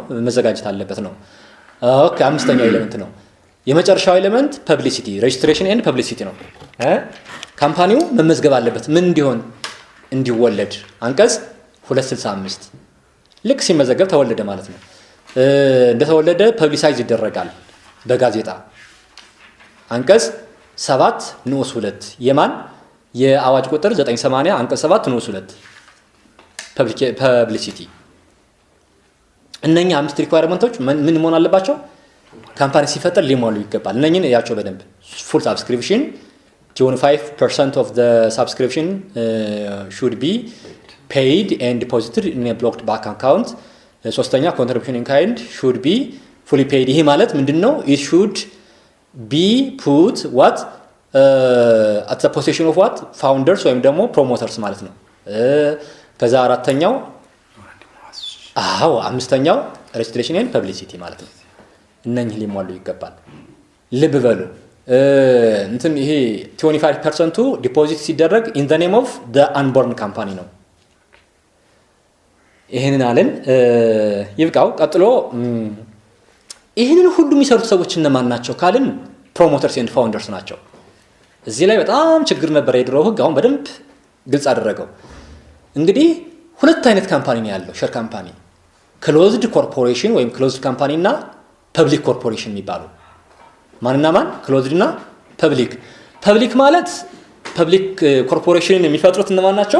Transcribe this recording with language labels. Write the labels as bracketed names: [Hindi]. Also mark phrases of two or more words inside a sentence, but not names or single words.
[Amharic] መዘጋጀት አለበት ነው ኦኬ አምስተኛው ኤሌመንት ነው የመጨረሻው ኤሌመንት [English] publicity registration and publicity [Amharic] ነው ካምፓኒው መመዝገብ አለበት ምን እንዲወለድ አንቀጽ 265 ልክ ሲመዘገብ ተወለደ ማለት ነው እንደተወለደ ፐብሊሳይዝ ይደረጋል በጋዜጣ አንቀጽ 7 ንዑስ 2 የማን የአዋጅ ቁጥር 980 አንቀጽ 7 ንዑስ 2 ፐብሊሲቲ እነኛ አምስት ሪኳየርመንቶች ምን መሆን አለባቸው ካምፓኒ ሲፈጠር ሊሟሉ ይገባል እነኚህን ያቸው በደንብ [English] full subscription 25% of the subscription should be paid and deposited in a blocked bank account ሶስተኛ contribution in kind should be fully paid [Amharic] ይሄ ማለት ምንድነው [English] it should be put what at the possession of what founders [Amharic] ወይም ደግሞ promoters ማለት ነው ከዛ አራተኛው አምስተኛው [English] registration and publicity [Amharic] ማለት ነው እነኚህ ሊሟሉ ይገባል ልብ በሉ እንትን ይሄ 25% ዲፖዚት ሲደረግ [English] in the name of the unborn company [Amharic] ነው ይሄንን አለን ይብቃው ቀጥሎ ይሄንን ሁሉ የሚሰሩት ሰዎች እነማን ናቸው ካልን [English] promoters and founders [Amharic] ናቸው እዚህ ላይ በጣም ችግር ነበር የድሮው ህግ አሁን በደንብ ግልጽ አደረገው እንግዲህ ሁለት አይነት ካምፓኒ ነው ያለው [English] share company closed corporation [Amharic] ወይም [English] closed company [Amharic] እና [English] public corporation [Amharic] የሚባሉ ማንና ማን ክሎዝድ እና ፐብሊክ ማለት [English] public corporation [Amharic] የሚፈጥሩት እነማን ናቸው?